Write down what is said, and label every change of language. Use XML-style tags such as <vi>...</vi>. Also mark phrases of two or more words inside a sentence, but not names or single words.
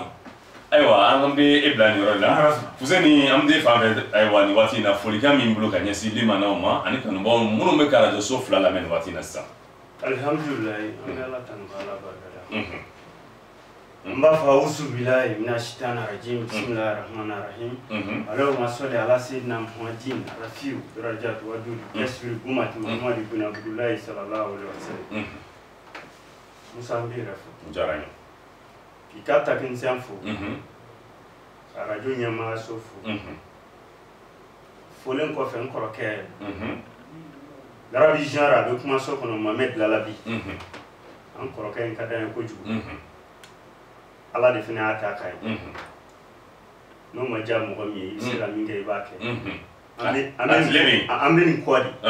<bm>ayiwa an bɛ e bila nin yɔrɔ la Fuseni an bɛ fan fɛ ayiwa nin waati in na folikan min bolo ka ɲɛsin limanaw ma ani kanubaw minnu bɛ ka radio so 2 lamɛn nin waati in na sisan alhamdulilayi an bɛ Ala tanu k'Ala barikada n b'a fɔ</bm> <ar>أعوذ بالله من الشيطان الرجيم بسم الله الرحمن الرحيم اللهم صل على سيدنا محمد رافع الدرجات و دود يسفر أمة محمد بن عبد الله صلى الله عليه وسلم</ar> <bm>musa n b'i yɛrɛ fo diyara n ye k'i ka technicien fo ka radio ɲɛmaayaso fo folen kɔfɛ n kɔrɔkɛ Larabi genre a bɛ kumaso kɔnɔ Mohamed Larabi an kɔrɔkɛ in ka d'an ye kojugu Ala de fana y'a ta k'a ye n'o ma diya mɔgɔ min ye i bɛ se ka min kɛ i b'a kɛ an bɛ nin kɔ</bm>